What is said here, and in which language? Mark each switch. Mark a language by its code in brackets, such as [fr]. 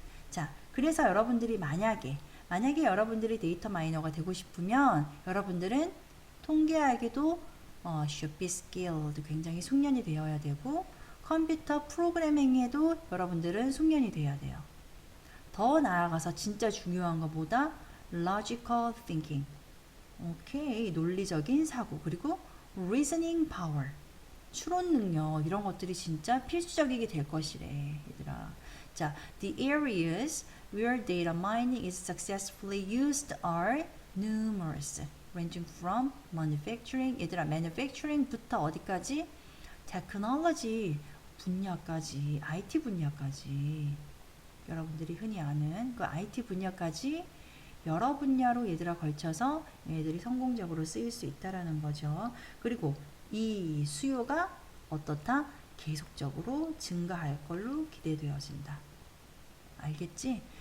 [ko] 자, 그래서 여러분들이 만약에 여러분들이 데이터 마이너가 되고 싶으면 여러분들은 통계학에도 [en] should be skilled [ko] 굉장히 숙련이 되어야 되고 컴퓨터 프로그래밍에도 여러분들은 숙련이 돼야 돼요. 더 나아가서 진짜 중요한 것보다 [en] logical thinking, [ko] 오케이, 논리적인 사고, 그리고 [en] reasoning power, [ko] 추론 능력 이런 것들이 진짜 필수적이게 될 것이래, 얘들아. [en] 자, the areas where data mining is successfully used are numerous, ranging from manufacturing, [ko] 얘들아, manufacturing부터 어디까지? technology 분야까지, IT 분야까지, 여러분들이 흔히 아는 그 IT 분야까지 여러 분야로 얘들아 걸쳐서 얘들이 성공적으로 쓰일 수 있다라는 거죠. 그리고 이 수요가 어떻다? 계속적으로 증가할 걸로 기대되어진다. 알겠지?